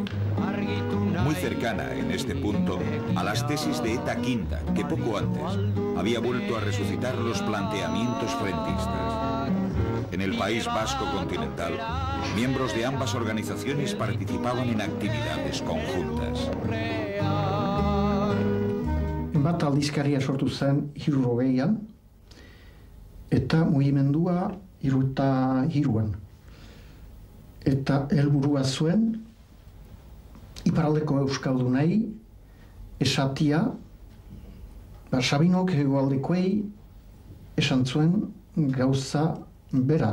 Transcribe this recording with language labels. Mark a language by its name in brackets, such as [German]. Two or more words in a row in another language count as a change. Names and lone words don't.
[Spanish] Muy cercana en este punto a las tesis de Eta Quinta, que poco antes había vuelto a resucitar los planteamientos frentistas. En el País Vasco continental, miembros de ambas organizaciones participaban en actividades conjuntas. [Basque] Embata aldizkaria sortu zen 1960an, eta mugimendua 1963an. Eta helburua zuen iparraldeko euskaldunei esatia, Sabinok hegoaldekoei esan zuen gauza bera.